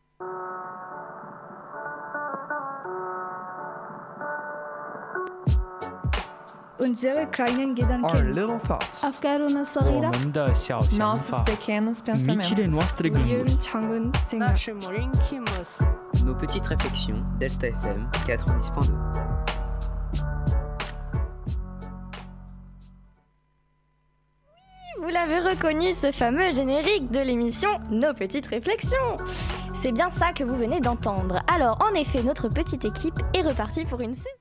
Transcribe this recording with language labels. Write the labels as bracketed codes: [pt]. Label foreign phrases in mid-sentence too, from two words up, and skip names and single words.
[de] Unsere kleinen [en] Our [de] Gedanken. [en] little thoughts. [ar] أفكارنا الصغيرة. [zh] 我们的小想法 [pt] Nossos pequenos [it] Amici nostri [pt] pensamentos. [ro] gânduri. [ko] 작은 생각. [fr] Nos petites réflexions, Delta FM 90.2. Vous l'avez reconnu, ce fameux générique de l'émission Nos Petites Réflexions. C'est bien ça que vous venez d'entendre. Alors, en effet, notre petite équipe est repartie pour une saison.